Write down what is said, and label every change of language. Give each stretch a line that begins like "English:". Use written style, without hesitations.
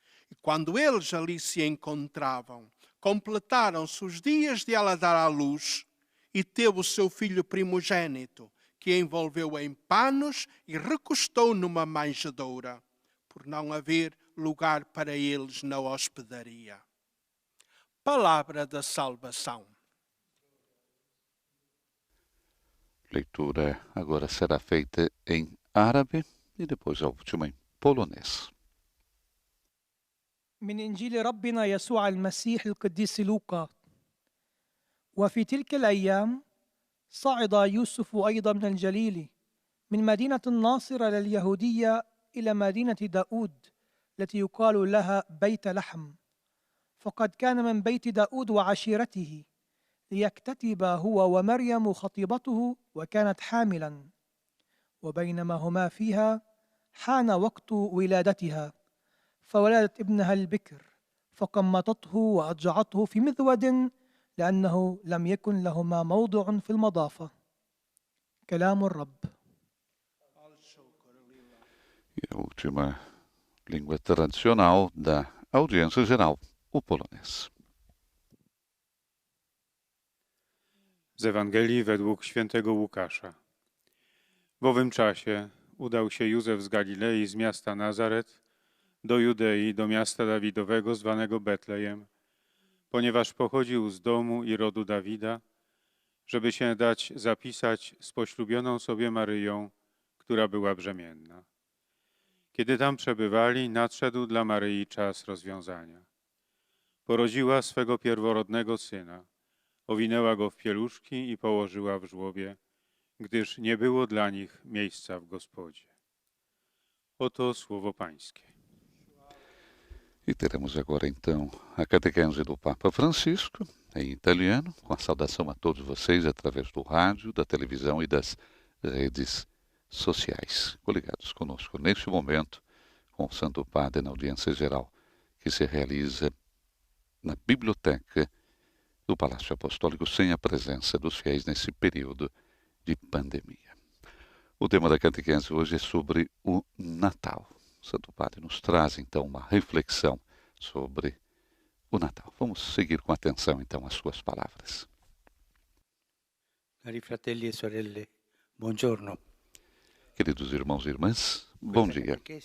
Portuguese: E quando eles ali se encontravam, completaram-se os dias de ela dar à luz, e teve o seu filho primogênito, que envolveu em panos e recostou numa manjedoura, por não haver lugar para eles na hospedaria. Palavra da salvação. Leitura agora será feita em árabe e depois a última em polonês.
Arabic: من إنجيل ربنا يسوع المسيح القديس لوقا. وفي تلك الأيام صعد يوسف أيضا من الجليل من مدينة الناصرة لليهودية إلى مدينة داود التي يقال لها بيت لحم، فقد كان من بيت داود وعشيرته، ليكتتب هو ومريم خطيبته، وكانت حاملا. وبينما هما فيها حان وقت ولادتها، فولدت ابنها البكر، فقمطته وأضجعته في مذود، لأنه لم يكن لهما موضع في المضافة. كلام الرب.
Portuguese: E a última língua tradicional da audiência geral, o polonês.
Polish: Z Ewangelii według świętego Łukasza. W owym czasie udał się Józef z Galilei, z miasta Nazaret, do Judei, do miasta Dawidowego zwanego Betlejem, ponieważ pochodził z domu i rodu Dawida, żeby się dać zapisać z poślubioną sobie Maryją, która była brzemienna. Kiedy tam przebywali, nadszedł dla Maryi czas rozwiązania. Porodziła swego pierworodnego syna, owinęła go w pieluszki i położyła w żłobie, gdyż nie było dla nich miejsca w gospodzie. Oto słowo Pańskie.
Portuguese: E teremos agora então a catequese do Papa Francisco, em italiano, com a saudação a todos vocês através do rádio, da televisão e das redes sociais. Coligados conosco neste momento com o Santo Padre na audiência geral que se realiza na biblioteca do Palácio Apostólico sem a presença dos fiéis nesse período de pandemia. O tema da catequese hoje é sobre o Natal. O Santo Padre nos traz então uma reflexão sobre o Natal. Vamos seguir com atenção então as suas palavras.
Italian: Cari fratelli e sorelle, buongiorno.
Portuguese: Queridos irmãos e irmãs, bom dia.